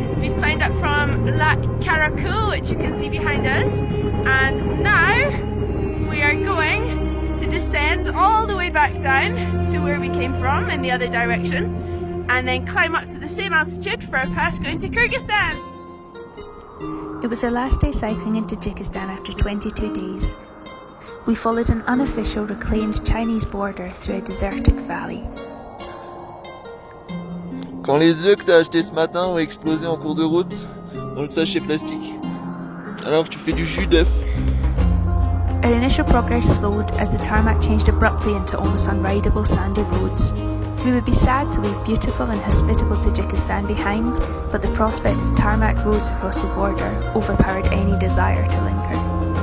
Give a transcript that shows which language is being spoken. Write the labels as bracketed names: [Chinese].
[English] We've climbed up from Lac Karakoram, which you can see behind us, and now we are going to descend all the way back down to where we came from in the other direction, and then climb up to the same altitude for our pass going to Kyrgyzstan. It was our last day cycling in Tajikistan after 22 days. We followed an unofficial reclaimed Chinese border through a desertic valley. [French] Quand les œufs que t'as achetés ce matin ont explosé en cours de route dans le sachet plastique, alors tu fais du jus d'œuf. [English] Our initial progress slowed as the tarmac changed abruptly into almost unrideable sandy roads. We would be sad to leave beautiful and hospitable Tajikistan behind, but the prospect of tarmac roads across the border overpowered any desire to linger.